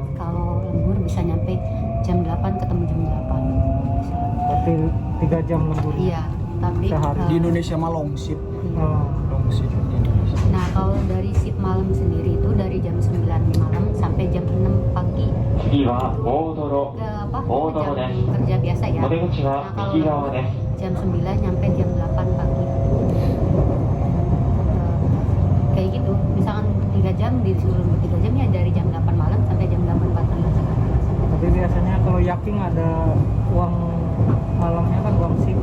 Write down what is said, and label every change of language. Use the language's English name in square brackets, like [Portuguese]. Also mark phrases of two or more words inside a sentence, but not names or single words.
[Indonesian] Kalau lembur bisa nyampe jam 8 ketemu jam 8. Bisa. Tapi 3 jam lembur. Iya, tapi Sehari. Di Indonesia mah [English] long shift. [Indonesian] iya. Oh. [English] Long shift [Indonesian] di Indonesia. Nah, kalau dari shift malam sendiri itu dari jam 9 malam sampai jam 6 pagi. [Japanese] 次は大泥 [Indonesian] Apa? Oh, jam deh. kerja biasa ya. [Japanese] お出口 [Indonesian] Nah, [Japanese] は [Indonesian] kalau [Japanese] 右側です [Indonesian] jam 9 nyampe jam 8 pagi. Kayak gitu. Misalkan 3 jam disuruh 3 jam ya dari jam 8 malam sampai jam 8 pagi. Tapi biasanya kalau Yaking ada uang malamnya kan uang shift.